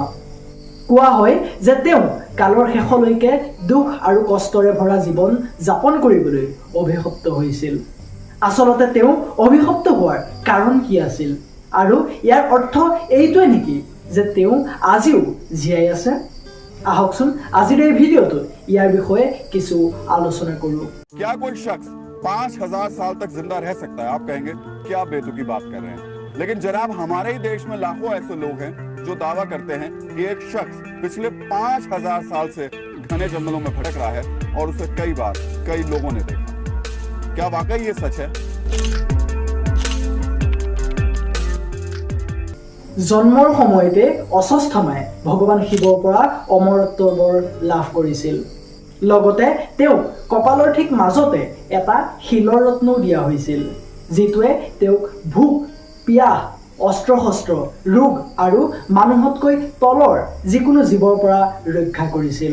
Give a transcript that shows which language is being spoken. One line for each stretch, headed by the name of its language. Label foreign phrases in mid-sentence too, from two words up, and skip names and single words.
Assamese: কোৱা হয় যে তেওঁ কালৰ শেষলৈকে দুখ আৰু কষ্টৰে ভৰা জীৱন যাপন কৰিবলৈ অভিশপ্ত হৈছিল। আচলতে তেওঁ অভিশপ্ত হোৱাৰ কাৰণ কি আছিল আৰু ইয়াৰ অৰ্থ এইটোৱে নেকি যে তেওঁ আজিও জীয়াই আছে? আহকচোন আজিৰ এই ভিডিঅ'টোত ইয়াৰ বিষয়ে কিছু আলোচনা কৰোঁ।
Hindi: क्या कोई शख्स 5000 साल तक जिंदा रह सकता है? आप कहेंगे क्या बेतुकी बात कर रहे हैं, लेकिन जनाब हमारे ही देश में लाखों ऐसे लोग हैं जो दावा करते हैं कि एक शख्स पिछले 5000 साल से घने जंगलों में भटक रहा है और उसे कई बार कई लोगों ने देखा। क्या वाकई ये सच है?
Assamese: জন্মৰ সময়তে অশ্বত্থামাই ভগৱান শিৱৰ পৰা অমৰত্ব বৰ লাভ কৰিছিল। লগতে তেওঁক কপালৰ ঠিক মাজতে এটা শিলৰ ৰত্ন দিয়া হৈছিল, যিটোৱে তেওঁক ভোক, পিয়াহ, অস্ত্ৰ শস্ত্ৰ, ৰোগ আৰু মানুহতকৈ তলৰ যিকোনো জীৱৰ পৰা ৰক্ষা কৰিছিল।